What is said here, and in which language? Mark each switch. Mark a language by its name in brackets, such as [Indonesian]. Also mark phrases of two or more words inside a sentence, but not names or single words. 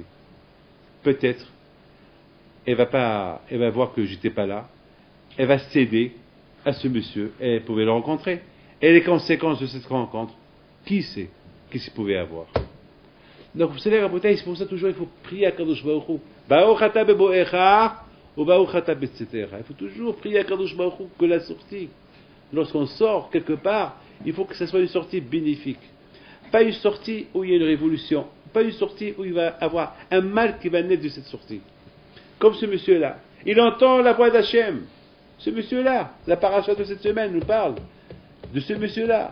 [French] Peut-être, elle va voir que j'étais pas là. Elle va céder à ce monsieur, et elle pouvait le rencontrer. Et les conséquences de cette rencontre, qui sait qu'est-ce qu'il pouvait avoir? Donc vous savez, Rabotai, c'est pour ça toujours il faut prier à [Hebrew] קדוש ברוך הוא. ברוך אתה בבואך ou ברוך אתה בצאתך. [French] Il faut toujours prier à [Hebrew] קדוש ברוך הוא [French] que la sortie, lorsqu'on sort quelque part, il faut que ce soit une sortie bénéfique. Pas une sortie où il y a une révolution. Pas une sortie où il va avoir un mal qui va naître de cette sortie. Comme ce monsieur-là. Il entend la voix d'Hachem. Ce monsieur-là, la paracha de cette semaine nous parle de ce monsieur-là.